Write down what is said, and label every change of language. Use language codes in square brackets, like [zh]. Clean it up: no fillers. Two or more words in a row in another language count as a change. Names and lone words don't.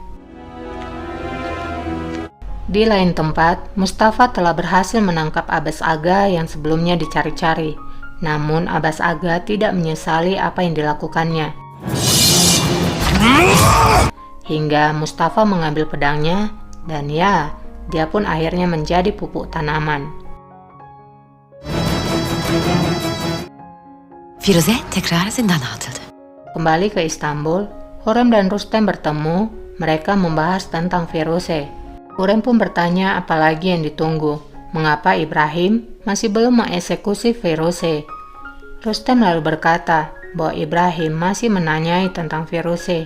[id] Di lain tempat, Mustafa telah berhasil menangkap Abbas Aga yang sebelumnya dicari-cari. Namun Abbas Aga tidak menyesali apa yang dilakukannya. Hingga Mustafa mengambil pedangnya dan ya, dia pun akhirnya menjadi pupuk tanaman. [tr] Firuze tekrar zindana atıldı. [id] Kembali ke Istanbul, Hurrem dan Rustem bertemu. Mereka membahas tentang Firuze. Hurrem pun bertanya apalagi yang ditunggu. Mengapa Ibrahim masih belum mengeksekusi Firuze? Rustem lalu berkata bahwa Ibrahim masih menanyai tentang Firuze.